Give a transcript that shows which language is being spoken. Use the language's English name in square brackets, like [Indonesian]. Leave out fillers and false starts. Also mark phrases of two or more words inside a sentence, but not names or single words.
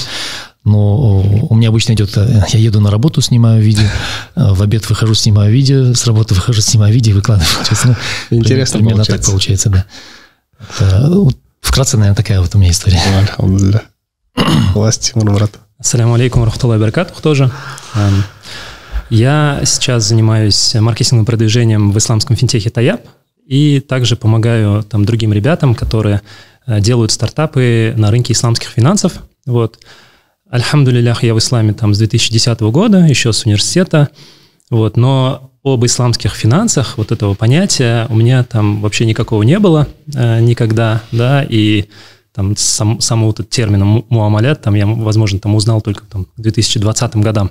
[Russian] Но у меня обычно идет, я еду на работу, снимаю видео, в обед выхожу, снимаю видео, с работы выхожу, снимаю видео и выкладываю. Интересно примерно так получается, да. Вкратце, наверное, такая вот у меня история. Алхамдулилля. Власть, Тимур, брат. [Arabic] السلام عليكم رحمة الله بركاته тоже. [Russian] Я сейчас занимаюсь маркетинговым продвижением в исламском финтехе Таяб и также помогаю там другим ребятам, которые делают стартапы на рынке исламских финансов. Вот. Альхамдулиллях, я в исламе там с 2010 года, еще с университета, вот, но об исламских финансах, вот этого понятия у меня там вообще никакого не было никогда, да, и там самого вот этого термина муамалят, там я, возможно, там узнал только там к 2020 годам.